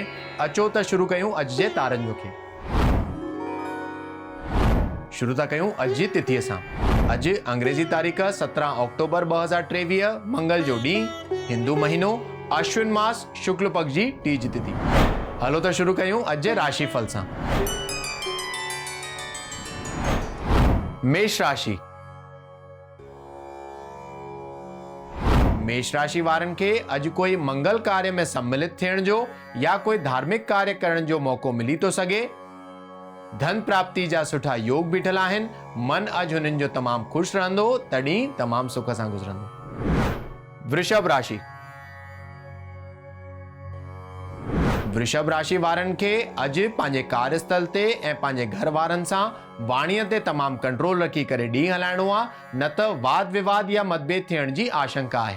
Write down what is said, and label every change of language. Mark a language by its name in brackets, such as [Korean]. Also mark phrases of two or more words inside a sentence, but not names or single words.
[Sindhi] अचो त शुरू कयूं अॼु जे तारनि जो खेल। शुरू था कयूं अॼु जी तिथीअ सां। अॼु अंग्रेजी तारीख़ 17 अक्टूबर 2023 मंगल जो ॾींहुं, हिंदू महीनो अश्विन मास शुक्ल पक्ष जी टीज तिथि। हलो त शुरू कयूं अॼु जे राशि फल सां। मेष राशि। मेष राशि वारनि खे अॼु कोई मंगल कार्य में सम्मिलित थियण जो या कोई धार्मिक कार्य करण जो मौको मिली तो सघे। धन प्राप्ति जा सुठा योग बीठल आहिनि। मन अॼु हुननि जो तमामु खुश रहंदो, तॾहिं तमामु सुख सां गुज़रंदो। वृषभ राशि। वृषभ राशि वारनि खे अॼु पंहिंजे कार्यस्थल ते ऐं पंहिंजे घर वारनि सां वाणीअ ते तमामु कंट्रोल रखी करे ॾींहुं हलाइणो आहे, न त वाद विवाद या मतभेद थियण जी आशंका आहे।